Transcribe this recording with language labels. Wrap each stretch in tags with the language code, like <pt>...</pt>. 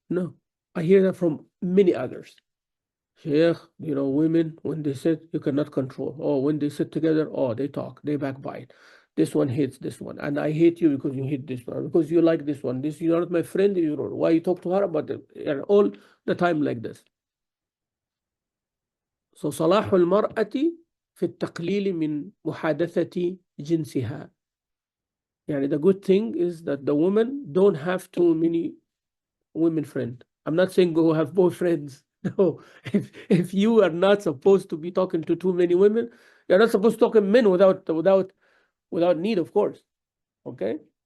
<en>No, I hear that from many others. Sheikh, you know, women, when they sit, you cannot control. Oh, when they sit together, oh, they talk, they backbite. This one hates this one, and I hate you because you hate this one, because you like this one. This, you're not my friend. You don't. Why you talk to her about it? And all the time like this.</en> <ar>So صلاح المرأة في التقليل من محادثة جنسها.</ar> <en>يعني the good thing is that the woman don't have too many women friends. I'm not saying go have boyfriends. No, if you are not supposed to be talking to too many women, you're not supposed to talk to men without need, of course. Okay?</en>